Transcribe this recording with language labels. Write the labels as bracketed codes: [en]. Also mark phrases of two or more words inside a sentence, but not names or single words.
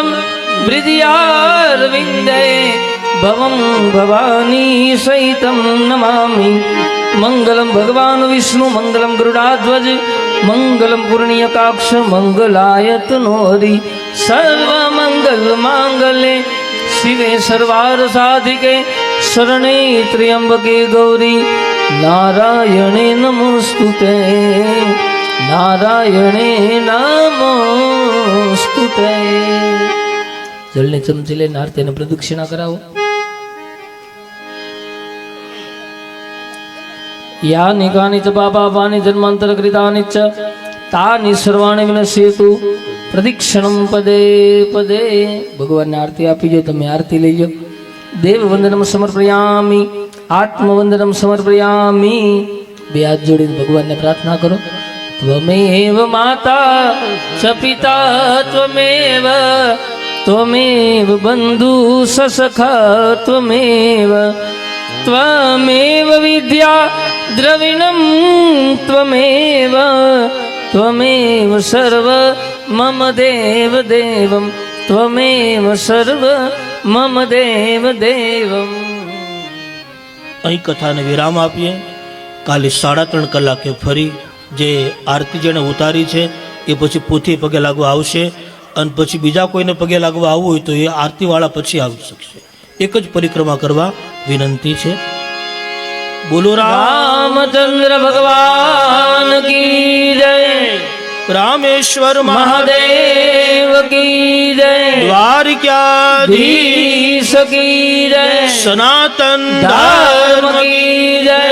[sa] हृदयारविंदे भवम भवानी सहितम नमामि मंगलम भगवान विष्णु मंगलम गरुडाध्वज मंगलम पूर्ण्यकाक्ष मंगलायतनो हरि सर्व मंगल मांगल्य शिवे सर्वार साधिके शरणे त्र्यंबके गौरी नारायणे नमोस्तुते नारायणे नमोस्तुते [gu] જલને ચમચી લઈને આરતીને પ્રદક્ષિણા કરાવો [sa] यानि कानि च पापानि जन्मान्तरकृतानि च तानि सर्वाणि विनश्येतु प्रदक्षिणं पदे पदे [gu] ભગવાન ને આરતી આપી જો તમે આરતી લઈ [sa] लो देव वंदनम समर्पयामि आत्मवंदनम समर्पयामि [gu] બે હાથ જોડીને ભગવાન ને પ્રાર્થના કરો [sa] त्वमेव माता च पिता त्वमेव त्वमेव बन्धु ससखा त्वमेव त्वमेव विद्या द्रविणं त्वमेव त्वमेव सर्व मम देव देवं त्वमेव सर्व मम देव देवं [gu] અહીં કથાને વિરામ આપીએ કાલે 3.5 કલાકે ફરી જે આરતી જેણે ઉતારી છે એ પછી પોથી પગે લાગવા આવશે અને પછી બીજા કોઈને પગે લાગવા આવવું હોય તો એ આરતીવાળા પછી આવી શકશે એક જ પરિક્રમા કરવા વિનંતી છે બોલો [hi] रामचंद्र भगवान की जय रामेश्वर महादेव की जय द्वारिकाधीश की जय सनातन धर्म की जय